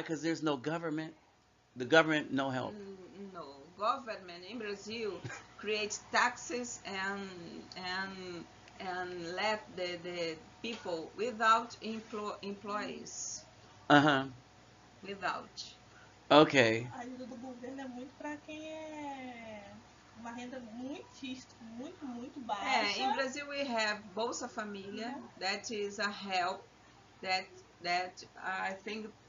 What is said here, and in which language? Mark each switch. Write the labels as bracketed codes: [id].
[en] Because there's no government. The government no help. No, government in Brazil creates taxes and and let the people without employees Uh-huh. without. Okay. [pt] A ajuda do governo é muito para quem é uma renda muito baixa. [en] In Brazil we have Bolsa Família, that is a help that that I think